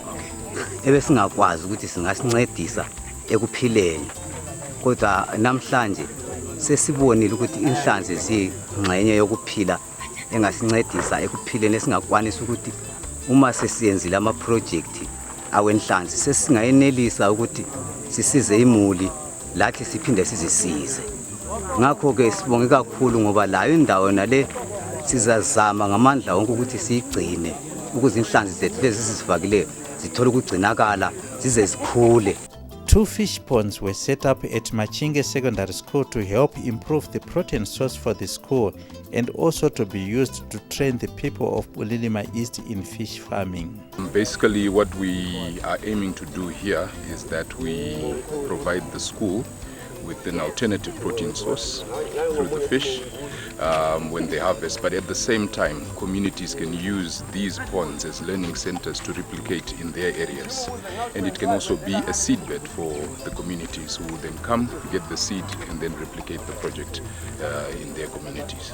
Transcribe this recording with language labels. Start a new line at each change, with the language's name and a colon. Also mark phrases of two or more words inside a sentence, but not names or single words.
North Ndebele: ebesingakwazi ukuthi singasincedisa ekuphileni kodwa namhlanje sesibonile ukuthi inhlanzi ziyingxenye yokuphila engasincedisa ekuphileni esingakwanisa ukuthi uma sesiyenzile ama project awenhlanzi sesingayenelisa ukuthi sisize imuli lathi siphinde sizisize. Ngakho ke sibonge kakhulu ngoba layo indawo nale sizazama ngamandla wonke ukuthi siyigcine ukuze inhlanzi zethu lezi sizifakile zithola ukugcinakala zize zikhule.
English: 2 fish ponds were set up at Machinge Secondary School to help improve the protein source for the school and also to be used to train the people of Bulilima East in fish farming. Basically what we are aiming to do here is that we provide the school with an alternative protein source through the fish when they harvest, but at the same time communities can use these ponds as learning centers to replicate in their areas, and it can also be a seedbed for the communities who then come, get the seed and then replicate the project in their communities.